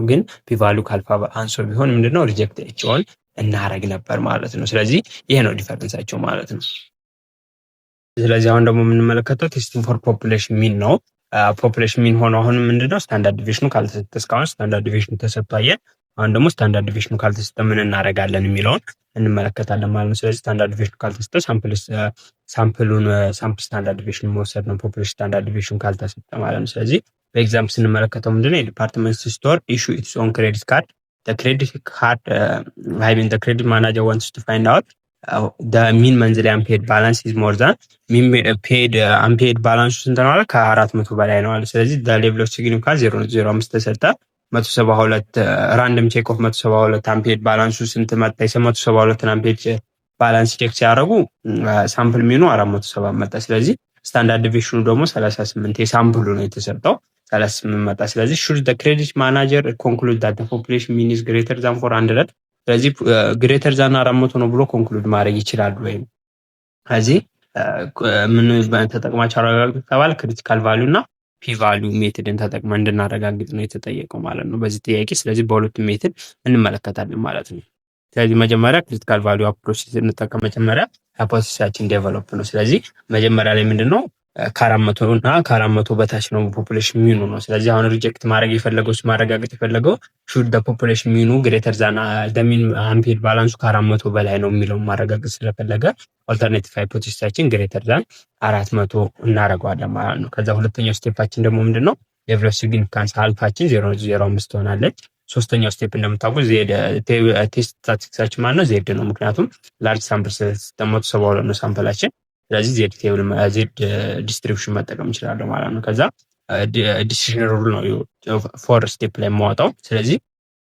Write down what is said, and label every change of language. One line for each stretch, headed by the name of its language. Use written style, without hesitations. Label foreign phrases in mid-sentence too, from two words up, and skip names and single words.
Amharic: ግን
English: p value
Amharic: ከአልፋ አንሶ ቢሆን ምንድነው ሪጀክት ኤችኦን እናረግ ነበር ማለት ነው። ስለዚህ ይሄ ነው ዲፈረንሳቸው ማለት ነው። ስለዚህ አሁን ደግሞ የምንመለከተው
English: testing for population mean
Amharic: ነው።
English: population mean
Amharic: ሆኖ አሁን ምንድነው ስታንዳርድ ዲቪዥኑ ካልተሰጠ እስካሁን ስታንዳርድ ዲቪዥኑ ተሰጥቷል። አሁን ደግሞ ስታንዳርድ ዲቪዥኑ ካልተሰጠ ምን እናደርጋለን የሚለውን እንመለከታለን ማለት ነው። ስለዚህ ስታንዳርድ ዲቪዥኑ ካልተሰጠ ሳምፕል
English: standard deviation
Amharic: መውሰድ ነው ፖፑሌሽን ስታንዳርድ ዲቪዥኑ ካልተሰጠ ማለት ነው። ስለዚህ በኤግዛምፕል ስንመለከተው ምንድነው የዲፓርትመንት
English: store issue its own credit card the credit card the credit manager wants to find out the mean monthly unpaid balance is more than mean paid unpaid balance
Amharic: ስንት ነው አለ ከ400 በላይ ነው አለ። ስለዚህ
English: the level of significance 0.05
Amharic: ተሰጠ። 172
English: random check of
Amharic: 172 unpaid ባላንሱ ስንት መጣ? 172 unpaid ባላንስ ቼክ ሲያደርጉ ሳምፕል ሚኑ 470 መጣ። ስለዚህ ስታንዳርድ ዲቪዥኑ ደግሞ 38 የሳምፕሉ ነው የተሰጠው 38 መጣ። ስለዚህ
English: should the credit manager conclude that the population mean is greater than 400
Amharic: ስለዚህ
English: greater than 400
Amharic: ነው ብሎ ኮንክሉድ ማድረግ ይችላል ወይ? ስለዚህ ምን ተጠቅማችሁ አረጋግጡ ተባለ
English: critical value
Amharic: እና
English: p value
Amharic: ሜትድን ተጠቅመን እንድናረጋግጥ ነው የተጠየቀው ማለት ነው በዚህ ጥያቄ። ስለዚህ በሁለቱም ሜትድ እንመለከታለን ማለት ነው። ስለዚህ መጀመሪያ
English: critical value approach
Amharic: እንጠቀም። መጀመሪያ ሃይፖቴሲሳችን ዴቨሎፕ ነው። ስለዚህ መጀመሪያ ላይ ምንድነው ከ400 እና ከ400 በታች ነው ፖፑሌሽን ሚኑ ነው። ስለዚህ አሁን ሪጀክት ማድረግ የፈለገው ማረጋገጥ የፈለገው
English: should the population mean greater than the mean unpaid balance
Amharic: ከ400 በላይ ነው የሚለው ማረጋገጥ ስለፈለገ ኦልተርኔቲቭ ሃይፖቴሲሳችን
English: greater than 400
Amharic: እናረጋዋለን ማለት ነው። ከዛ ሁለተኛው ስቴፓችን ደግሞ ምንድነው
English: level of significance
Amharic: አልፋችን 0.05 ትሆናለች። ሶስተኛው ስቴፕ እንደምታውቁት
English: z test
Amharic: ስታቲስቲክሳችን ማለት ነው ዜድ ነው። ምክንያቱም
English: large sample
Amharic: ሲስተማቱ 72 ነው ሳምፕላችን። ስለዚህ
English: z table z distribution
Amharic: መጠቀም እንችላለን ማለት ነው። ከዛ
English: decision rule
Amharic: ነው
English: four step
Amharic: ላይ የማወጣው። ስለዚህ